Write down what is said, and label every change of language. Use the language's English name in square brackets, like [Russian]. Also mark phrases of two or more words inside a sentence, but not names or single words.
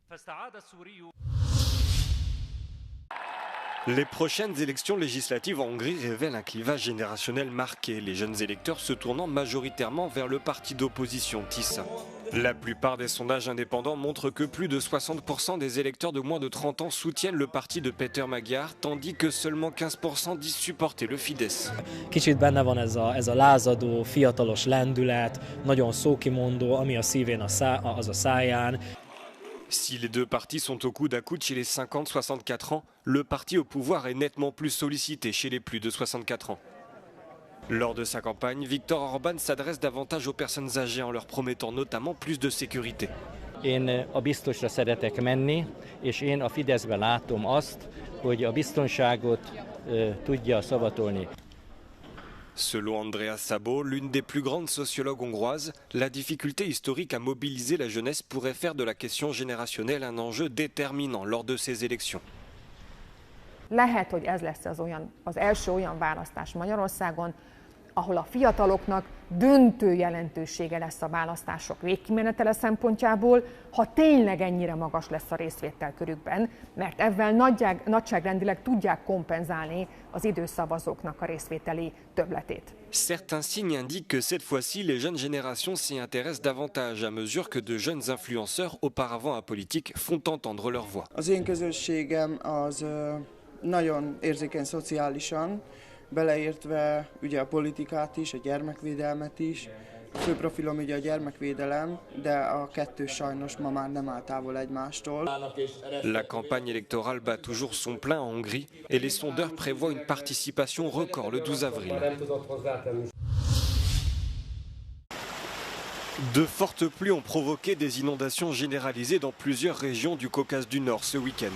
[French] Les prochaines élections législatives en Hongrie révèlent un clivage générationnel marqué, les jeunes électeurs se tournant majoritairement vers le parti d'opposition TISA. La plupart des sondages indépendants montrent que plus de 60% des électeurs de moins de 30 ans soutiennent le parti de Péter Magyar, tandis que seulement 15% disent supporter le Fidesz. [Hungarian] Kicsit benne van ez a lázadó, fiatalos lendület, nagyon szókimondó, ami a szívén az a száján. [French] Si les deux partis sont au coude à coude chez les 50-64 ans, le parti au pouvoir est nettement plus sollicité chez les plus de 64 ans. Lors de sa campagne, Viktor Orbán s'adresse davantage aux personnes âgées en leur promettant notamment plus de sécurité. [Hungarian] Én a biztosra szeretek menni, és én a Fideszben látom azt, hogy a biztonságot tudja szavatolni. [French] Selon Andreas Szabo, l'une des plus grandes sociologues hongroises, la difficulté historique à mobiliser la jeunesse pourrait faire de la question générationnelle un enjeu déterminant lors de ces élections. [Hungarian] Lehet, hogy ez lesz az első olyan választás Magyarországon, ahol a fiataloknak döntő jelentősége lesz a választások végkimenetele szempontjából, ha tényleg ennyire magas lesz a részvételkörükben, mert ezzel nagyságrendileg tudják kompenzálni az időszavazóknak a részvételi többletét. [French] Certains signes indiquent que cette fois-ci, les jeunes générations s'y intéressent davantage à mesure que de jeunes influenceurs auparavant apolitiques font entendre leur voix. [Hungarian] Az én közösségem az nagyon érzékeny szociálisan, beleértve ugye a politikát is, a gyermekvédelmet is. A fő profilom ugye a gyermekvédelem, de a kettő sajnos ma már nem áll távol egymástól. [French] La campagne électorale bat toujours son plein en Hongrie et les sondeurs prévoient une participation record le 12 avril. De fortes pluies ont provoqué des inondations généralisées dans plusieurs régions du Caucase du Nord ce week-end.